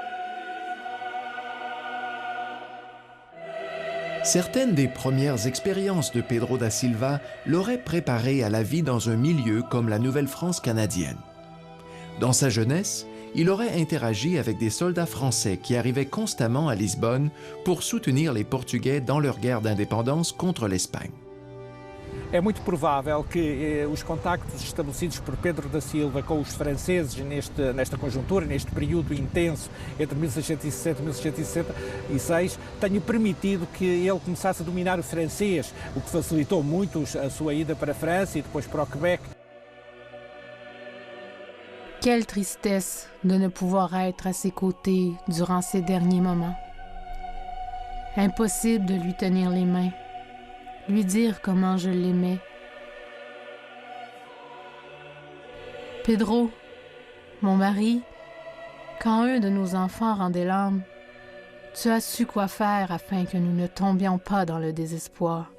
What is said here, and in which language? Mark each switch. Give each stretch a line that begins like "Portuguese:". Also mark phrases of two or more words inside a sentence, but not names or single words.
French: Certaines des premières expériences de Pedro da Silva l'auraient préparé à la vie dans un milieu comme la Nouvelle-France canadienne. Dans sa jeunesse, il aurait interagi avec des soldats français qui arrivaient constamment à Lisbonne pour soutenir les Portugais dans leur guerre d'indépendance contre l'Espagne.
Portuguese: É muito provável que os contactos estabelecidos por Pedro da Silva com os franceses nesta conjuntura, neste período intenso entre 1660 e 1666, tenham permitido que ele começasse a dominar o francês, o que facilitou muito a sua ida para a França e depois para o Quebec.
French: Quelle tristesse de ne pouvoir être à ses côtés durant ces derniers moments. Impossible de lui tenir les mains. Lui dire comment je l'aimais. Pedro, mon mari, quand un de nos enfants rendait l'âme, tu as su quoi faire afin que nous ne tombions pas dans le désespoir.